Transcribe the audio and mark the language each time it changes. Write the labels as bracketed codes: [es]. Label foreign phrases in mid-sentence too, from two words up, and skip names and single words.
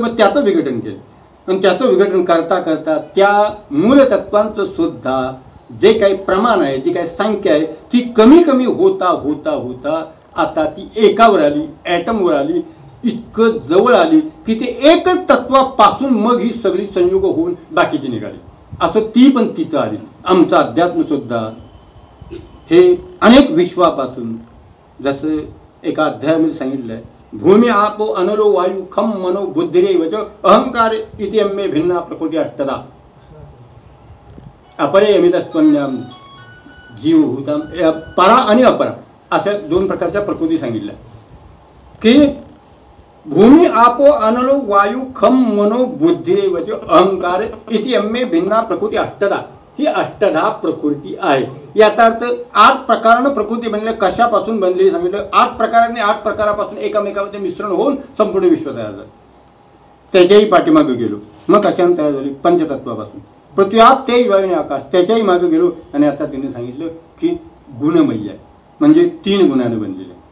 [mr] मग त्याचं विघटन केलं आणि त्याचं विघटन करता करता त्या मूलतत्वांचं सुद्धा जे काही प्रमाण आहे, जी काही संख्या आहे ती कमी कमी होता होता होता आता ती एकावर आली, ॲटमवर आली, इतकं जवळ आली की ते एकच तत्वापासून मग ही सगळी संयोग होऊन बाकीची निघाली. असं ती पण तिथं आली. आमचं अध्यात्म सुद्धा हे अनेक विश्वापासून, जसं एका अध्यायामध्ये सांगितलं आहे, [sa] भूमी आपो अनलो वायू खम मनो बुद्धिरे वच अहंकार इति अम्मे भिन्ना प्रकृती अष्टदा अपरे अमितस्पन्याम जीव भूताम. [mr] परा आणि अपरा अशा 2 प्रकारच्या प्रकृती सांगितल्या की [sa] भूमी आपो अनलो वायू खम मनो बुद्धिरे वच अहंकार इति अम्मे भिन्ना प्रकृती अष्टदा. [mr] ही अष्टधा प्रकृती आहे. याचा अर्थ 8 प्रकारानं प्रकृती बनले. कशापासून बनली सांगितलं? 8 प्रकारांनी 8 प्रकारापासून एकामेकामध्ये मिश्रण होऊन संपूर्ण विश्व तयार झालं. त्याच्याही पाठीमागे गेलो. मग कशाने तयार झाली? पंचतत्वापासून. पृथ्वी आप तेज वायू आणि आकाश, त्याच्याही मागे गेलो. आणि आता तिने सांगितलं की गुणमयी आहे, म्हणजे 3 गुणाने बनलेले.